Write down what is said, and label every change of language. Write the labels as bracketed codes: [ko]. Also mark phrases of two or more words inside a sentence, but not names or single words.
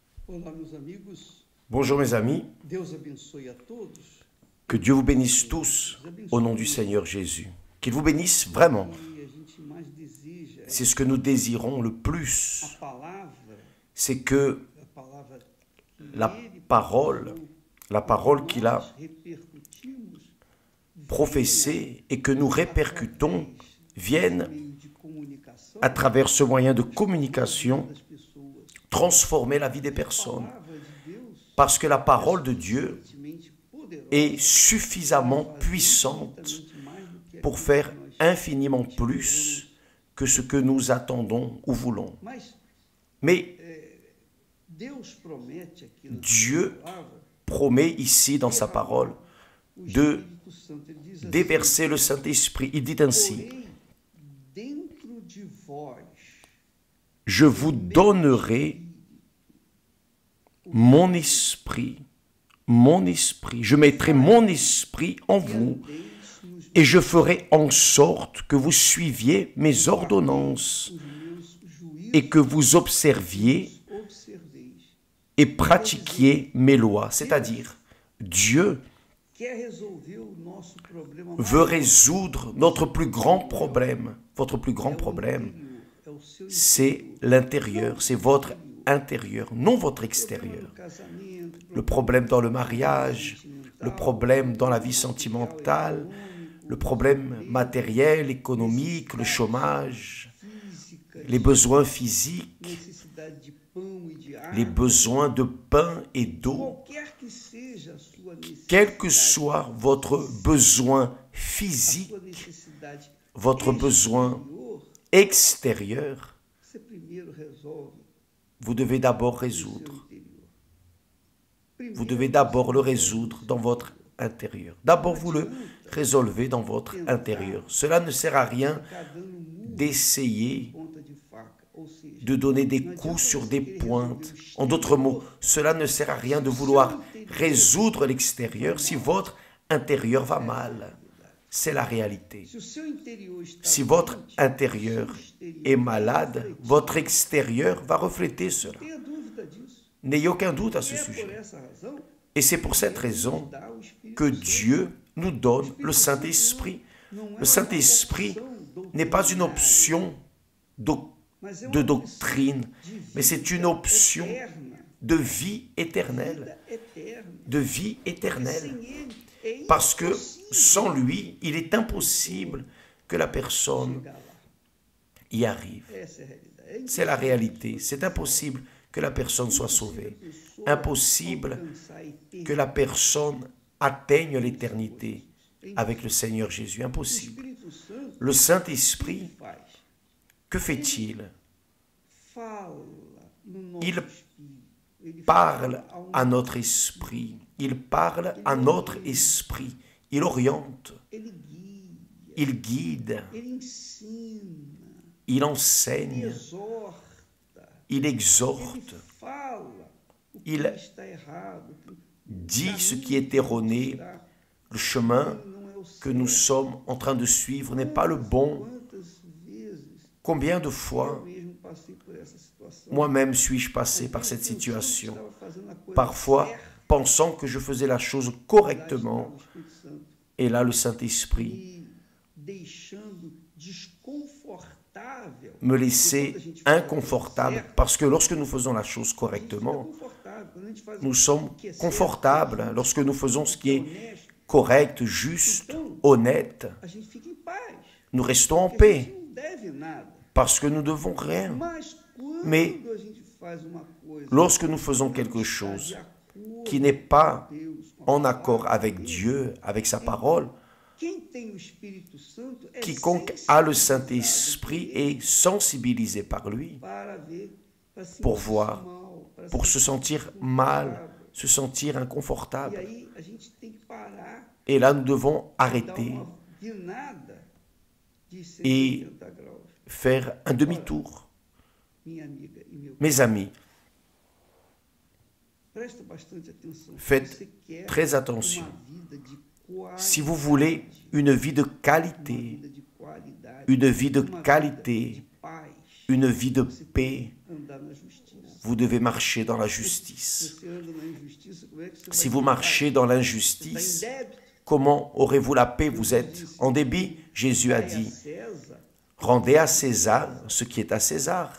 [pt] Olá, meus amigos. [fr] Bonjour mes amis, [pt] Deus abençoe a todos. [fr] que Dieu vous bénisse tous au nom du Seigneur Jésus. Qu'il vous bénisse vraiment. [pt] E a gente mais deseja [fr] C'est ce que nous désirons le plus. [pt] a palavra, [fr] C'est que [pt] a palavra que [fr] la [pt] ele [fr] parole qu'il a [pt] nós repercutimos [fr] professée et que nous répercutons vienne [pt] meio de comunicação [fr] à travers ce moyen de communication [pt] das pessoas. [fr] transformer la vie des personnes. [pt] A palavra de Deus [fr] Parce que la parole de Dieu [pt] suficientemente poderosa [fr] est suffisamment puissante [pt] infinitamente mais do que [fr] pour [pt] aquilo [fr] faire [pt] que nós [fr] infiniment plus que ce que nous attendons ou voulons. [pt] Mas [fr] Mais [pt] Deus promete aqui na [fr] Dieu [pt] sua palavra [fr] promet ici dans sa parole [pt] o [fr] de [pt] Espírito Santo. Ele diz assim: [fr] déverser le Saint-Esprit. Il dit ainsi, [pt] porém, dentro de vós, [fr] je vous donnerai mon esprit, je mettrai mon esprit en vous [pt] andeis nos [fr] et je ferai en sorte que vous suiviez mes ordonnances [pt] meus juízos, [fr] et que vous observiez [pt] observeis. [fr] et pratiquiez mes lois. C'est-à-dire, Dieu [pt] Quer resolver o nosso problema [fr] veut résoudre notre plus grand problème. Votre plus grand problème, [pt] interior, é o seu [fr] c'est l'intérieur, c'est votre intérieur, non votre extérieur. [pt] no casamento, [fr] Le problème dans le mariage, le problème dans la vie sentimentale, le problème matériel, économique, le chômage, [pt] física, [fr] les besoins physiques, [pt] necessidade de pão e de água, [fr] les besoins de pain et d'eau. [pt] qualquer que seja a sua necessidade, [fr] Quel que soit votre besoin physique, [pt] sua necessidade [fr] votre besoin [pt] exterior, [fr] extérieur, [pt] você primeiro resolve [fr] vous devez d'abord [pt] o seu [fr] résoudre. [pt] interior. [fr] Vous devez d'abord le résoudre dans votre intérieur. D'abord, vous le résolvez dans votre intérieur. Cela ne sert à rien [pt] Ficar dando murro [fr] d'essayer [pt] ponta de faca, ou seja, [fr] de donner des coups sur des pointes. En d'autres mots, cela ne sert à rien de vouloir résoudre l'extérieur si votre intérieur va mal. C'est la réalité. [pt] se o seu interior está [fr] Si votre [pt] doente, [fr] intérieur [pt] o seu exterior [fr] est [pt] vai [fr] malade, [pt] refletir. [fr] votre extérieur va refléter cela. [pt] Tenha dúvida disso. [fr] N'ayez aucun doute à [pt] E [fr] ce [pt] é por [fr] sujet. [pt] essa razão [fr] Et c'est pour cette [pt] que [fr] raison [pt] Deus dá o Espírito [fr] que [pt] Santo. [fr] Dieu nous donne le Saint-Esprit. [pt] Não é [fr] Le Saint-Esprit n'est pas une option [pt] mas é [fr] de [pt] uma [fr] doctrine, [pt] opção de [fr] mais c'est [pt] vida [fr] une option [pt] eterna, [fr] de vie éternelle. [pt] vida eterna. [fr] De vie éternelle. [pt] Sem ele é [fr] Parce que [pt] impossível [fr] sans lui, il est impossible que la personne [pt] chegar lá. [fr] y arrive. [pt] Essa é a realidade. É [fr] C'est la réalité. C'est impossible que la personne soit sauvée. Impossible [pt] alcançar a eternidade. [fr] que la personne atteigne l'éternité avec le Seigneur Jésus. [pt] O [fr] Impossible. [pt] Espírito Santo [fr] Le Saint-Esprit, [pt] faz. [fr] que fait-il? [pt] Fala no nosso [fr] Il [pt] espírito. Ele [fr] Parle [pt] fala [fr] à notre esprit. Il parle à notre esprit. Il oriente. [pt] Ele guia, [fr] Il guide. [pt] ele ensina, [fr] Il [pt] ele [fr] enseigne. [pt] exorta, [fr] Il [pt] ele [fr] exhorte. [pt] fala o que [fr] Il [pt] está errado, o [fr] dit ce [pt] caminho [fr] qui est erroné. [pt] que está, [fr] Le chemin [pt] não é o [fr] que nous [pt] certo. [fr] sommes en train de suivre n'est pas le bon. [pt] Quantas vezes [fr] Combien de fois [pt] eu mesmo passei por essa situação? [fr] moi-même suis-je passé par cette [pt] Pensando que [fr] situation? [pt] estava fazendo a coisa [fr] Parfois, [pt] certa, [fr] pensant que je faisais la chose [pt] lá estava [fr] correctement, [pt] o Espírito Santo [fr] et là le Saint-Esprit [pt] me deixando desconfortável. [fr] me laissait [pt] Porque quando a gente faz a coisa [fr] inconfortable, [pt] certa, [fr] parce que lorsque nous faisons la chose [pt] a gente fica [fr] correctement, [pt] confortável. Quando a gente faz [fr] nous [pt] o [fr] sommes [pt] que é certo, [fr] confortables. Lorsque nous faisons ce qui est [pt] honesto, [fr] correct, juste, honnête, [pt] a gente fica em paz. [fr] nous restons en [pt] Porque a gente [fr] paix, [pt] não deve nada. [fr] parce que nous ne devons rien. [pt] Mas quando [fr] Mais [pt] a gente faz uma coisa [fr] Lorsque nous faisons quelque chose qui n'est pas en accord avec Dieu, avec sa parole, [pt] quem tem o Espírito Santo é [fr] quiconque a le [pt] sensibilizado [fr] Saint-Esprit est sensibilisé par lui [pt] para ver, para se [fr] pour [pt] sentir [fr] voir, [pt] mal, para [fr] pour [pt] se [fr] se sentir [pt] sentir [fr] mal, [pt] confortável. [fr] se sentir [pt] E [fr] inconfortable. [pt] aí a gente tem que parar, [fr] Et là, nous devons [pt] dar [fr] arrêter, [pt] uma guinada de E 180 graus. [fr] faire un demi-tour. [pt] Minha amiga e meu [fr] Mes amis, [pt] presta bastante atenção. [fr] Faites [pt] Você quer [fr] très attention. [pt] uma vida de qualidade, [fr] Si vous voulez une vie de [pt] uma [fr] qualité, [pt] vida de qualidade, [fr] une vie de [pt] uma vida [fr] qualité, [pt] de paz, [fr] une vie de paix, [pt] andar na justiça. [fr] vous devez marcher dans la justice. [pt] Você anda na injustiça, como é que você [fr] Si [pt] vai [fr] vous [pt] ter paz? [fr] marchez dans [pt] Você está [fr] l'injustice, [pt] em débito? [fr] comment aurez-vous la paix? Vous êtes en débit. Jésus a [pt] Dai a [fr] dit, [pt] César, [fr] rendez à César ce qui est à César.